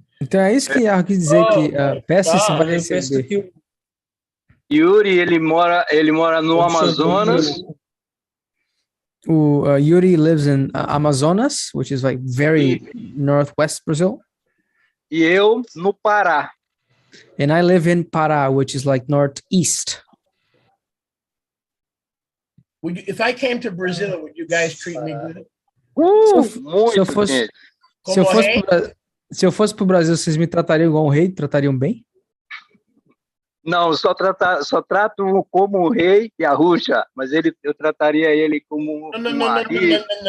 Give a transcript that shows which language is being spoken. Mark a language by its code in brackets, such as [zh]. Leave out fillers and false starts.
[pt] Então é isso que Yahweh quis dizer, que peça e se vai Eu penso receber. que Yuri, ele mora no Amazonas. [en] O Yuri lives in Amazonas, which is like very northwest Brazil. [pt] E eu no Pará. [en] And I live in Pará, which is like northeast. If I came to Brazil, would you guys treat me good? [pt] Se eu fosse, se eu fosse pro Brasil, vocês me tratariam igual um rei? Tratariam bem? Não, só trato como rei e arrucha, mas eu trataria ele como marido.